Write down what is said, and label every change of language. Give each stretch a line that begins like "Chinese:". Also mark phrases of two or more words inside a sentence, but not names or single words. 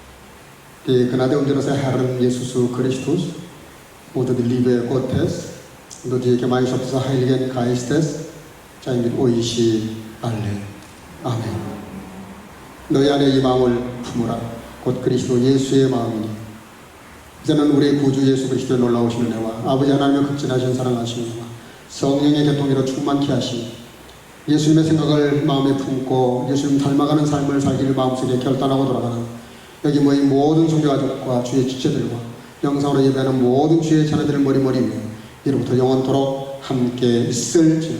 German: Die Gnade unseres Herrn Jesus Christus und die Liebe Gottes und die Gemeinschaft des Heiligen Geistes sei mit euch alle.
Korean: 아멘. 너희 안에 이 마음을 품으라. 곧 그리스도 예수의 마음이니. 이제는 우리 구주 예수 그리스도의 놀라우신 은혜와 아버지 하나님의 극진하신 사랑하신 은혜와 성령의 교통으로 충만케 하시니 예수님의 생각을 마음에 품고 예수님 닮아가는 삶을 살기를 마음속에 결단하고 돌아가는 여기 모인 모든 성도가족과 주의 지체들과 영상으로 예배하는 모든 주의 자녀들을 머리머리 위에 이로부터 영원토록 함께 있을지어다.